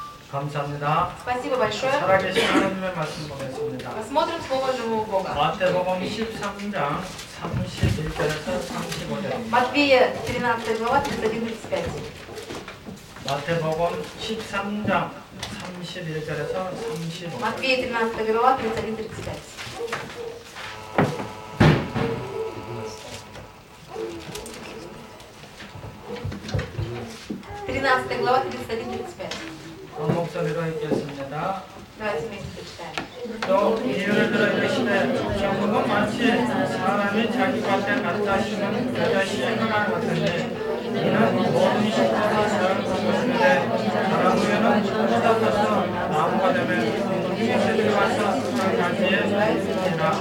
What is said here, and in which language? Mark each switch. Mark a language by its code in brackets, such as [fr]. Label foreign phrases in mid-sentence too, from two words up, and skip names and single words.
[ko] 감사합니다. [ru] Спасибо большое. [ko] 살아계신 하나님의 말씀 보겠습니다. [ru] Посмотрим Слово живого Бога. [ko] 마태복음 13장 31절에서 35절입니다. [ru] Матфея 13 глава 31-35. [ko] 마태복음 13장 31절에서 35절. [ru] Матфея 13 глава 31-35. 13 глава 31-35. [ko] 한 목소리로 읽겠습니다. [ru] Давайте вместе почитаем. [ko] 또 비유를 들어 이르시되 천국은 마치 사람이 자기 밭에 갖다 심은 여자 씨앗과 같은데 이는 모든 식물을 잘 거두시되 사람에는 꽃보다 커서 나무가 되면 새들이 와서 그 가지에 있으리라.